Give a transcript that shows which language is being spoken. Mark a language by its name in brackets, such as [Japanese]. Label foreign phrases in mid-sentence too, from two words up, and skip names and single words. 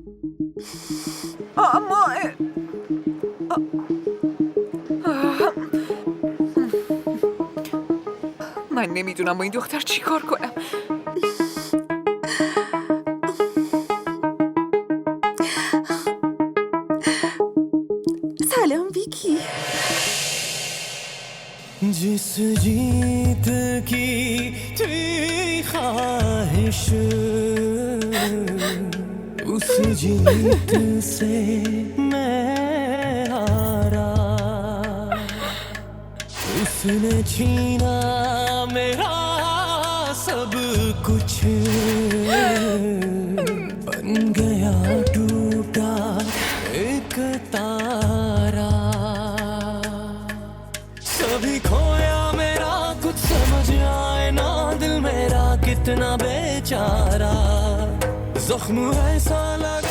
[Persian] اما من نمیدونم با این دختر چی کار کنم. سلام ویکی. [Hindi] जिस जीत की थी ख्वाहिश उस जीत से मैं हारा उसने छीना मेरा सब कुछ बन गया टूटा एक तारा सभी खोया मेरा कुछ समझ आए ना दिल मेरा कितना बेचारा जख्म ऐसा लगा